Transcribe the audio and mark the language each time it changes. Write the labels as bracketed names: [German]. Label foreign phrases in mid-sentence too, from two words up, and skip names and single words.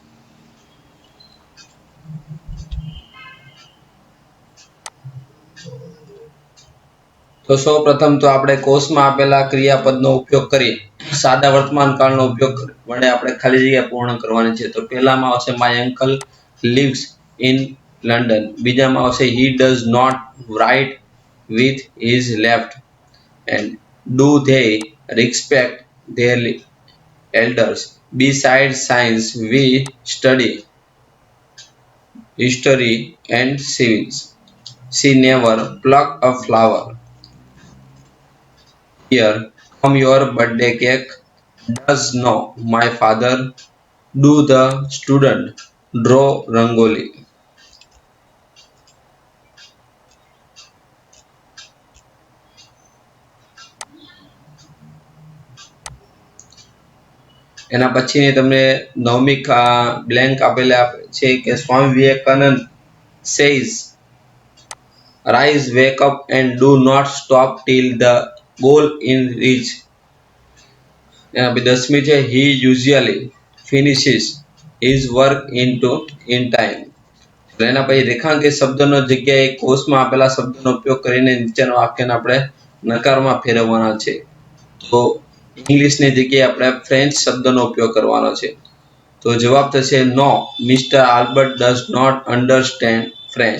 [Gujarati] તો સૌપ્રથમ તો આપણે કોષમાં આપેલા ક્રિયાપદનો ઉપયોગ કરી સાદા વર્તમાન કાળનો ઉપયોગ વડે આપણે ખાલી જગ્યા પૂર્ણ કરવાની છે। તો પહેલામાં આવશે [English] my uncle lives in London, [Gujarati] બીજામાં આવશે [English] he does not write with his left hand, do they respect their elders, besides science we study history and civics, she never pluck a flower, here come your birthday cake, does no my father, do the student draw rangoli। [Gujarati] એના પછીની તમને નવમી બ્લેન્ક આપેલા છે કે સ્વામી વિવેકાનંદ [English] says rise, wake up and do not stop till the goal is reached। [Gujarati] એના પછી દસમી છે [English] he usually finishes his work in time। [Gujarati] એના પછી રેખાંકિત શબ્દનો જગ્યાએ કોષમાં આપેલા શબ્દનો ઉપયોગ કરીને નીચેના વાક્યને આપણે નકારમાં ફેરવવાના છે। તો ઇંગ્લિશની જગ્યાએ આપણે ફ્રેન્ચ શબ્દનો ઉપયોગ કરવાનો છે। તો જવાબ થશે [English] no Mister Albert does not understand French.